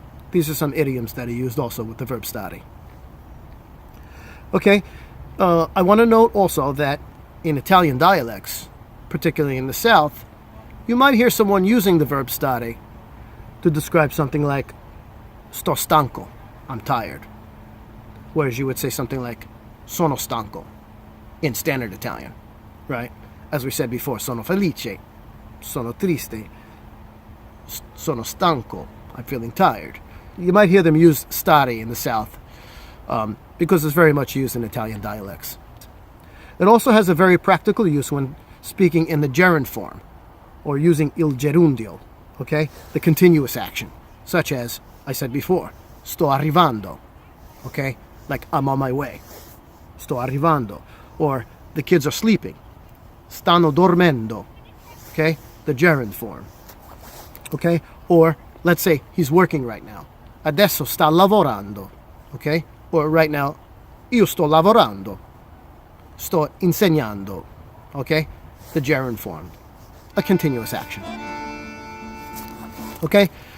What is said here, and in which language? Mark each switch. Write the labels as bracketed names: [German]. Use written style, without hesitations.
[English] These are some idioms that are used also with the verb stare. Okay, I want to note also that in Italian dialects, particularly in the South, you might hear someone using the verb stare to describe something like, [Italian] sto stanco, [English] I'm tired. Whereas you would say something like, [Italian] sono stanco, [English] in standard Italian, right? As we said before, [Italian] sono felice, sono triste, sono stanco, [English] I'm feeling tired. You might hear them use stare in the South because it's very much used in Italian dialects. It also has a very practical use when speaking in the gerund form or using il gerundio, okay? The continuous action, such as I said before, sto arrivando, okay? Like I'm on my way. [Italian] Sto arrivando. [English] Or the kids are sleeping. [Italian] Stanno dormendo, [English] okay? The gerund form, okay? Or let's say he's working right now. [Italian] Adesso sta lavorando, okay? [English] Or right now, [Italian] io sto lavorando. Sto insegnando, okay? [English] The gerund form, a continuous action. Okay?